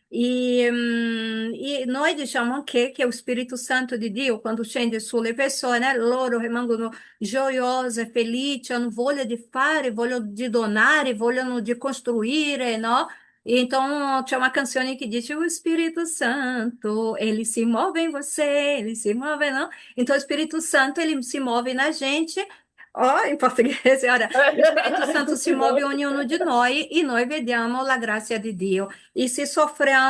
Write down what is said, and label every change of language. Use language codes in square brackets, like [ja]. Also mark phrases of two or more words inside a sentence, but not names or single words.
[it] E noi diciamo anche che lo Spirito Santo di Dio, quando scende sulle persone, loro rimangono gioiose, felici, hanno voglia di fare, voglia di donare, vogliono di costruire, no? E então c'è una canzone che dice o Spirito Santo, [pt] ele se move em você, ele se move, não? Então o Espírito Santo ele se move na gente. Ó, em português, ora, o Espírito Santo se move em ognuno de nós e nós [it] vediamo la grazia di Dio. E se soffriamo